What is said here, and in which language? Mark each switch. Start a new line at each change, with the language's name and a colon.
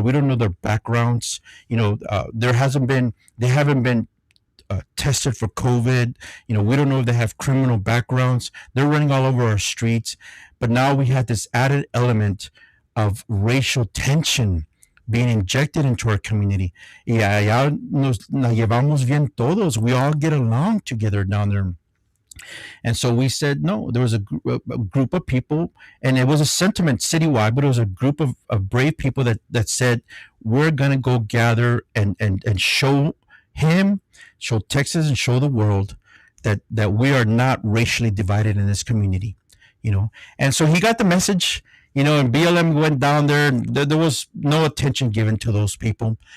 English: We don't know their backgrounds. They haven't been tested for COVID. We don't know if they have criminal backgrounds. They're running all over our streets. But now we have this added element of racial tension being injected into our community.
Spanish: Y allá nos la llevamos bien todos.
English: We all get along together down there. And so we said, no, there was a group of people, and it was a sentiment citywide, but it was a group of brave people that said, we're going to go gather and show Texas and show the world that we are not racially divided in this community, And so he got the message, and BLM went down there, and there was no attention given to those people.